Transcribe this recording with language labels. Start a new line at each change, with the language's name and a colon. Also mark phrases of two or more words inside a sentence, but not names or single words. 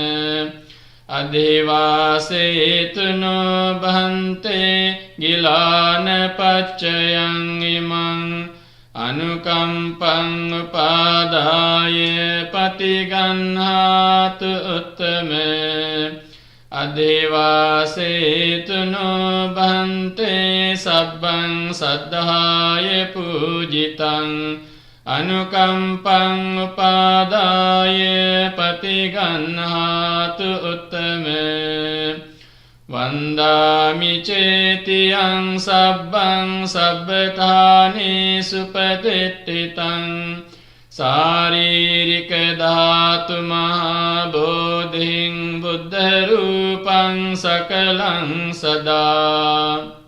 Pali: අධිවාසේතුනෝ භන්තේ ගිලාන පච්චයං ඉමං අනුකම්පං උපාදාය පටිගන්හාතු උත්තම අධිවාසේතුනෝ භන්තේ සබ්බං සද්ධාය පූජිතං අනුකම්පං උපාදාය පටිගන්හාතු උත්තම Vandami cetiyang sabbang sabbethani supatititang Saririka dhatu mahabodhing buddha rupang sakalang sada